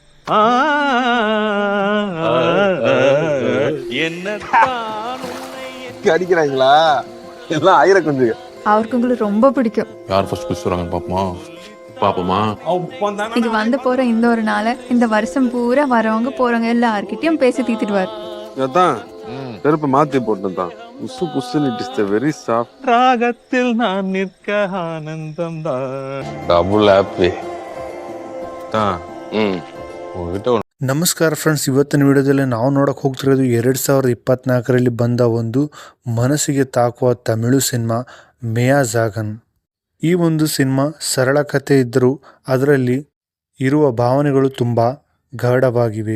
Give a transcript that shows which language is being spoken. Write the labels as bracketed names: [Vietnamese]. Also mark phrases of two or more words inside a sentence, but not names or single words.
[Tamil] அடிக்கிறாங்களா எல்லாம் ஆயிரம் கொஞ்சம் அவருக்கு உங்களுக்கு ரொம்ப பிடிக்கும். யார் ஃபர்ஸ்ட் குஸ் வராங்கன்னு பாப்போமா? இங்க வந்து போற இந்த ஒரு நாளை இந்த வருஷம் பூரா வரவங்க போறவங்க எல்லார்கிட்டயும் பேசி தீத்துடுவார். அதான் செருப்பு மாத்தி போட்டுதான் புசு புசுன்னு [English] it is the very soft [Tamil] ராகத்தில் நான் நிற்க ஆனந்தம் தான். [English] double happy. [Kannada] ನಮಸ್ಕಾರ ಫ್ರೆಂಡ್ಸ್, ಇವತ್ತಿನ ವಿಡಿಯೋದಲ್ಲಿ ನಾವು ನೋಡಕ್ಕೆ ಹೋಗ್ತಿರೋದು 2024ರಲ್ಲಿ ಬಂದ ಒಂದು ಮನಸ್ಸಿಗೆ ತಾಕುವ ತಮಿಳು ಸಿನಿಮಾ ಮಿಯಾಜಾಗನ್. ಈ ಒಂದು ಸಿನಿಮಾ ಸರಳ ಕಥೆ ಇದ್ದರೂ ಅದರಲ್ಲಿ ಇರುವ ಭಾವನೆಗಳು ತುಂಬ ಗಾಢವಾಗಿವೆ.